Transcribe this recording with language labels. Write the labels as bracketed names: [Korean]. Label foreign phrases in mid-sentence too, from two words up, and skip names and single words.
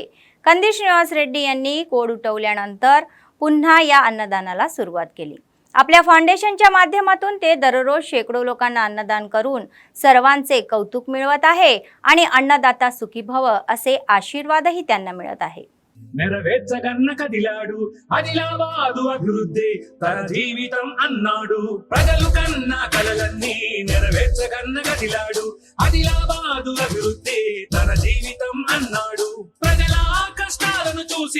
[Marathi] कंदी श्रीनिवास रेड्डी यांनी कोड उठवल्यानंतर पुन्हा या अन्नदानाला सुरुवात केली। आपल्या फाउंडेशनच्या माध्यमातून ते दररोज शेकडो लोकांना अन्नदान करून सर्वांचे कौतुक मिळवत आहे आणि अन्नदाता सुखी भव असे आशीर्वादही त्यांना मिळत आहे। [Telugu] నెరవేర్చగన్న కదిలాడు ఆదిలాబాదు అభివృద్ధి తన జీవితం అన్నాడు ప్రజలు కన్న కలలన్నీ నెరవేర్చగన్న కదిలాడు ఆదిలాబాదు అభివృద్ధి తన జీవితం అన్నాడు ప్రజల కష్టాలను చూసి